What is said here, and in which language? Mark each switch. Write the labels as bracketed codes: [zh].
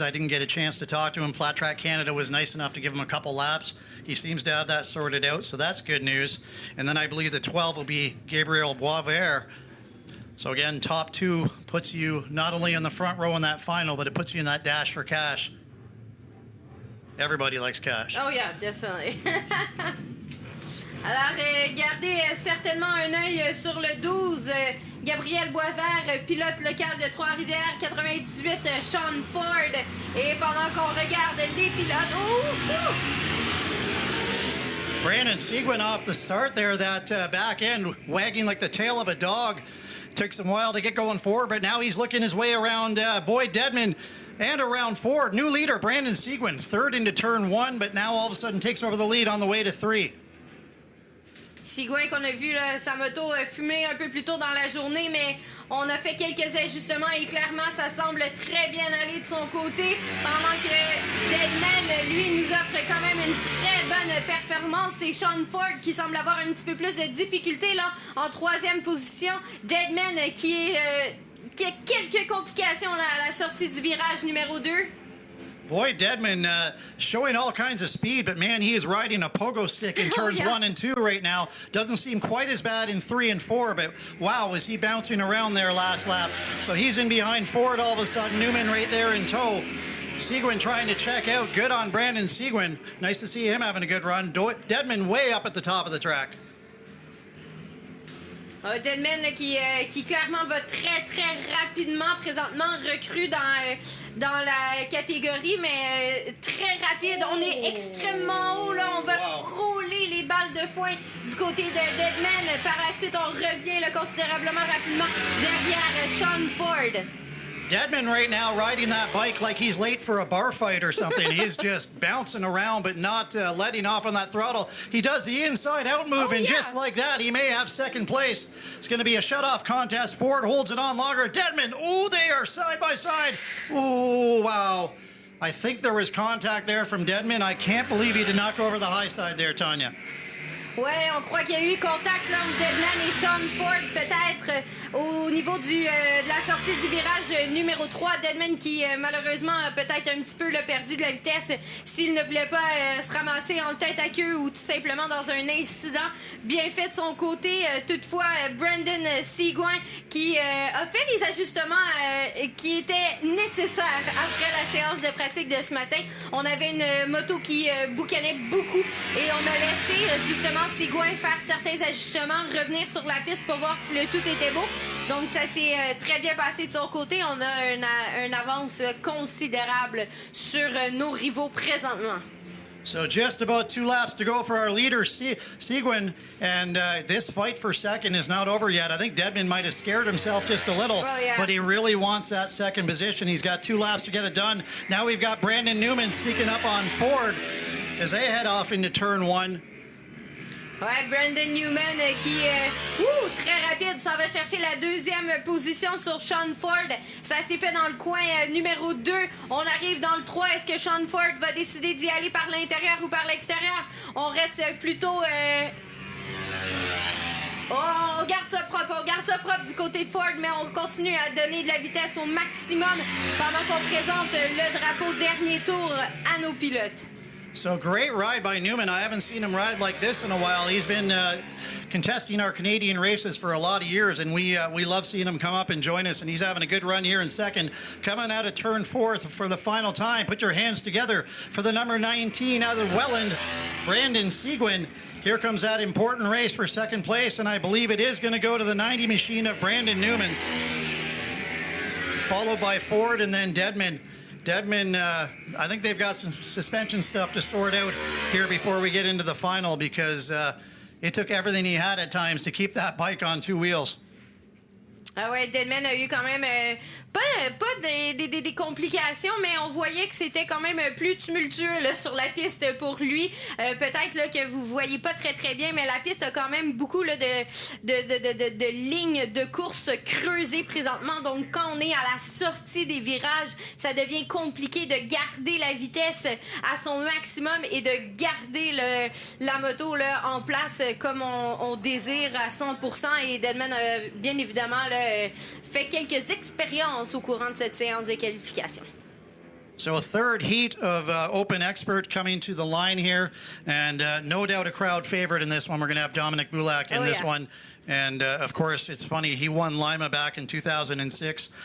[en] I didn't get a chance to talk to him. Flat Track Canada was nice enough to give him a couple laps. He seems to have that sorted out, so that's good news. And then I believe the 12 will be Gabriel Boisvert. So again, top 2 puts you not only in the front row in that final, but it puts you in that dash for cash. Everybody likes cash. Oh yeah, definitely. [fr] Alors, gardez certainement un œil sur le 12. Gabriel Boisvert, pilote local de Trois-Rivières, 98, Sean Ford. Et pendant qu'on regarde les pilotes... Oh, fou! [en] Brandon Seguin off the start there, that back end wagging like the tail of a dog. Took some while to get going forward, but now he's looking his way around Boyd Dedman and around Ford. New leader, Brandon Seguin, third into turn 1, but now all of a sudden takes over the lead on the way to 3. [fr] Seguin qu'on a vu là, sa moto fumer un peu plus tôt dans la journée, mais on a fait quelques ajustements et clairement ça semble très bien aller de son côté, pendant que Dedman, lui, nous offre quand même une très bonne performance. C'est Sean Ford qui semble avoir un petit peu plus de difficultés là, en 3e position. Dedman qui a quelques complications là, à la sortie du virage numéro 2. [en] Boy, Dedman showing all kinds of speed, but man, he is riding a pogo stick in turns 1 and 2 right now. Doesn't seem quite as bad in 3 and 4, but wow, is he bouncing around there last lap. So he's in behind Ford all of a sudden. Newman right there in tow. Seguin trying to check out. Good on Brandon Seguin. Nice to see him having a good run. Dedman way up at the top of the track. [fr] Dedman qui clairement va très très rapidement, présentement recrue dans la catégorie, mais très rapide. On est extrêmement haut, là. On va frôler les balles de foin du côté de Dedman. Par la suite, on revient là, considérablement rapidement derrière Sean Ford. [en] Dedman right now riding that bike like he's late for a bar fight or something. He's just bouncing around but not letting off on that throttle. He does the inside-out move, and just like that, he may have second place. It's going to be a shut-off contest. Ford holds it on longer. Dedman, oh, they are side by side. Oh, wow. I think there was contact there from Dedman. I can't believe he did not go over the high side there, Tanya. [fr] Ouais, on croit qu'il y a eu contact là, entre Dedman et Sean Ford, peut-être au niveau de la sortie du virage numéro 3. Dedman qui, malheureusement, a peut-être un petit peu perdu de la vitesse s'il ne voulait pas se ramasser en tête à queue ou tout simplement dans un incident. Bien fait de son côté. Toutefois, Brandon Seguin qui a fait les ajustements qui étaient nécessaires après la séance de pratique de ce matin. On avait une moto qui boucanait beaucoup et on a laissé justement Seguin faire certains ajustements, revenir sur la piste pour voir si le tout était beau. Donc ça s'est très bien passé de son côté. On a une avance considérable sur nos rivaux présentement. [en] So just about 2 laps to go for our leader, Seguin, and this fight for second is not over yet. I think Dedman might have scared himself just a little, but he really wants that second position. He's got 2 laps to get it done. Now we've got Brandon Newman sneaking up on Ford as they head off into turn 1. [fr] Ouais, Brandon Newman qui très rapide, ça va chercher la 2e position sur Sean Ford. Ça s'est fait dans le coin numéro 2. On arrive dans le 3. Est-ce que Sean Ford va décider d'y aller par l'intérieur ou par l'extérieur? On reste plutôt... on garde ça propre du côté de Ford, mais on continue à donner de la vitesse au maximum pendant qu'on présente le drapeau dernier tour à nos pilotes. [en] So great ride by Newman. I haven't seen him ride like this in a while. He's been contesting our Canadian races for a lot of years, and we love seeing him come up and join us, and he's having a good run here in second. Coming out of turn 4 for the final time. Put your hands together for the number 19 out of Welland, Brandon Seguin. Here comes that important race for second place, and I believe it is going to go to the 90 machine of Brandon Newman. Followed by Ford and then Dedman. Dedman, I think they've got some suspension stuff to sort out here before we get into the final, because it took everything he had at times to keep that bike on 2 wheels. [fr] Ah ouais, Dedman a eu quand même pas des complications, mais on voyait que c'était quand même plus tumultueux là, sur la piste pour lui. Peut-être là, que vous voyez pas très très bien, mais la piste a quand même beaucoup là, de lignes de course creusées présentement. Donc quand on est à la sortie des virages, ça devient compliqué de garder la vitesse à son maximum et de garder la moto là, en place comme on désire à 100%. Et Dedman a bien évidemment là, fait quelques expériences au courant de cette séance de qualification. [en] So a third heat of Open Expert coming to the line here, and no doubt a crowd favorite in this one. We're going to have Dominic Bulak in this one. And, of course, it's funny, he won Lima back in 2006.